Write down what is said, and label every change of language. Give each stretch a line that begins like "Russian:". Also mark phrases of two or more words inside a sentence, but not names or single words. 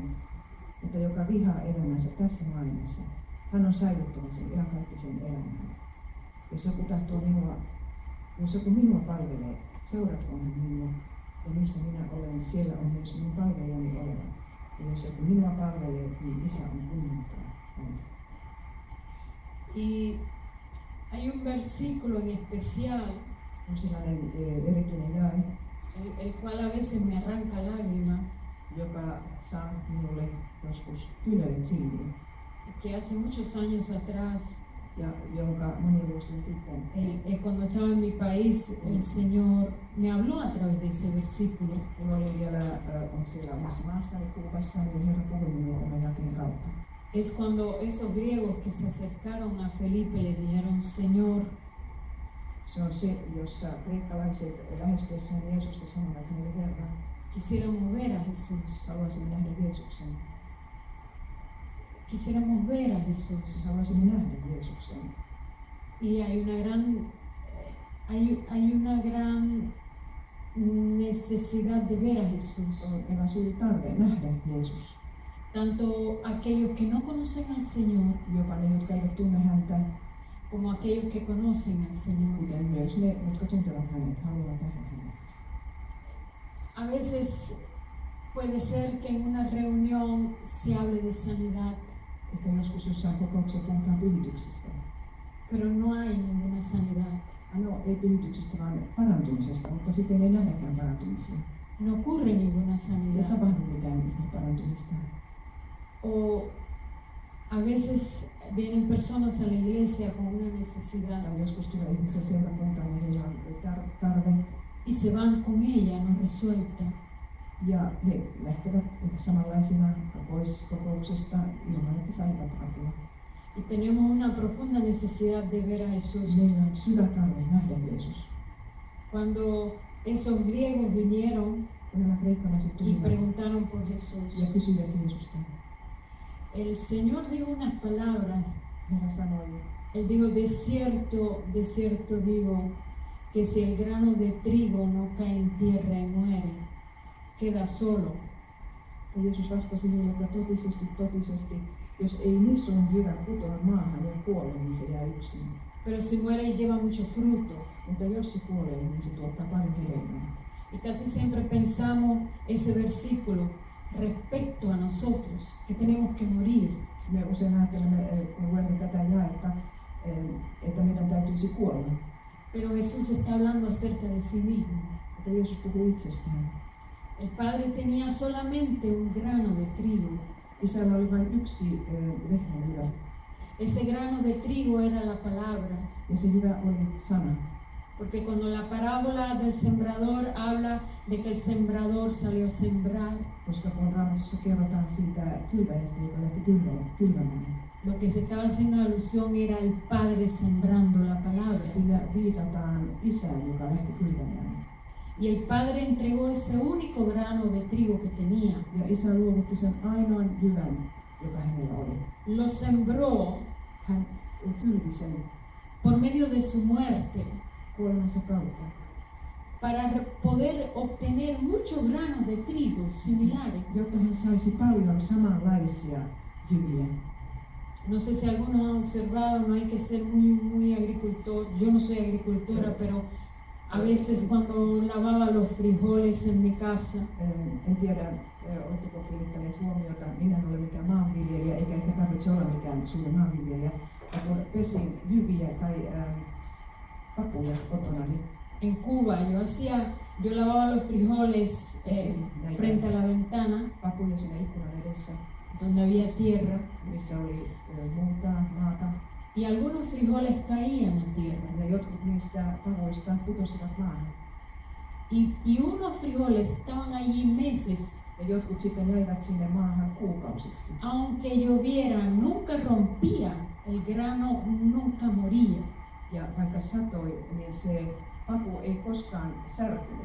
Finnish: Mutta joka vihaa elämänsä tässä maailmassa, hän on säilyttävä sen iankaikkisen elämän. Jos joku minua palvelee, seuratkoon hän minua, ja missä minä olen, siellä on myös minun palvelijani oleva. Ja jos joku minua palvelee, niin Isä on kunnioittaa häntä.
Spanish: Y hay un versículo en especial,
Finnish: On sellainen erityinen jae,
Spanish: el cual a veces me arranca lágrimas,
Finnish: joka saa minulle joskus kyyneleet silmiin,
Spanish: que hace muchos años atrás,
Finnish: ja jonka monia vuosia sitten
Spanish: cuando estaba en mi país, el Señor me habló a través de ese versículo.
Finnish: kun olin vielä on siellä omassa maassani Kuubassa, niin Herra puhui minulle tämän jakeen kautta.
Spanish: Es cuando esos griegos que se acercaron a Felipe le dijeron: Señor,
Finnish: Se on se, jossa kreikkalaiset lähestyessään Jeesusta sanovat hänelle: Herra,
Spanish: quisiéramos ver a Jesús,
Finnish: haluaisimme nähdä Jeesuksen.
Spanish: quisiéramos ver a Jesús.
Finnish: Haluaisimme nähdä Jeesuksen.
Spanish: Y hay una gran necesidad de ver a Jesús.
Finnish: On aivan suuri tarve nähdä Jeesus.
Spanish: Tanto aquellos que no conocen al Señor,
Finnish: Jopa ne, jotka eivät tunne häntä,
Spanish: como aquellos que conocen al Señor.
Finnish: kuten myös ne, jotka tuntevat hänet, haluavat nähdä hänet.
Spanish: A veces puede ser que en una reunión se hable de sanidad,
Finnish: Ehkä joskus jossain kokouksessa puhutaan pyhityksestä.
Spanish: pero no hay ninguna sanidad.
Finnish: No, ei pyhityksestä, vaan parantumisesta, mutta sitten ei nähdäkään parantumisia.
Spanish: No ocurre ninguna
Finnish: Ei
Spanish: sanidad.
Finnish: tapahdu mitään parantumista.
Spanish: O a veces vienen personas a la iglesia con una necesidad
Finnish: Tai joskus tulee ihmisiä seurakuntaan, ja heillä on tarve,
Spanish: y se van con ella no resuelta.
Finnish: ja he lähtevät samanlaisina pois kokouksesta ilman, että saivat apua.
Spanish: Y tenemos una profunda necesidad de ver a Jesús.
Finnish: Meillä on syvä tarve nähdä Jeesus.
Spanish: Cuando esos griegos vinieron
Finnish: Kun nämä kreikkalaiset
Spanish: y
Finnish: tulivat
Spanish: preguntaron por Jesús,
Finnish: ja kysyivät Jeesusta,
Spanish: el Señor dijo unas palabras.
Finnish: Herra sanoi:
Spanish: Él dijo: de cierto digo, que si el grano de trigo no cae en tierra y muere, queda solo.
Finnish: ja Jeesus vastasi heille, että totisesti, jos ei nisun jyvä putoa maahan ja kuole, niin se jää yksin.
Spanish: Pero si muere lleva mucho fruto.
Finnish: Mutta jos se kuolee, niin se tuottaa paljon hedelmää.
Spanish: Y casi siempre pensamos ese versículo respecto a nosotros, que tenemos que morir.
Finnish: Me usein ajattelemme, kun luemme tätä jaetta, että meidän täytyisi kuolla.
Spanish: Pero Jesús está hablando acerca de sí mismo.
Finnish: Mutta Jeesus puhuu itsestään.
Spanish: El Padre tenía solamente un grano de trigo.
Finnish: Isällä oli vain yksi vehnäjyvä,
Spanish: Ese grano de trigo era la palabra.
Finnish: ja se jyvä oli sana.
Spanish: Porque cuando la parábola del sembrador habla de que el sembrador salió a sembrar,
Finnish: Koska kun Raamatussa kerrotaan siitä kylväjästä, joka lähti kylvämään,
Spanish: lo que se estaba haciendo alusión era el Padre sembrando la palabra.
Finnish: sillä viitataan Isään, joka lähti kylvämään.
Spanish: Y el Padre entregó ese único grano de trigo que tenía.
Finnish: Ja Isä luovutti sen ainoan jyvän, joka hänellä oli.
Spanish: Lo sembró
Finnish: Hän kylvi sen
Spanish: por medio de su muerte
Finnish: kuolemansa kautta,
Spanish: para poder obtener muchos granos de trigo similares.
Finnish: jotta hän saisi paljon samanlaisia jyviä.
Spanish: No sé si algunos han observado, no hay que ser muy agricultor. Yo no soy agricultora, pero A veces cuando lavaba los frijoles en mi casa,
Finnish: En tiedä, oletteko kiinnittäneet huomiota, minä en ole mikään maanviljelijä, eikä ehkä tarvitse olla mikään suuri maanviljelijä. Ja kun pesin jyviä tai papuja kotonani,
Spanish: en Cuba yo lavaba los frijoles frente a la ventana
Finnish: papuja siinä ikkunan edessä,
Spanish: donde había tierra
Finnish: missä oli maata,
Spanish: y algunos frijoles caían a tierra
Finnish: ja jotkut niistä pavuista putosivat maahan.
Spanish: y unos frijoles estaban allí meses.
Finnish: Ja jotkut sitten jäivät sinne maahan kuukausiksi.
Spanish: Aunque lloviera, nunca rompía, el grano nunca moría.
Finnish: Ja vaikka satoi, niin se papu ei koskaan särkynyt.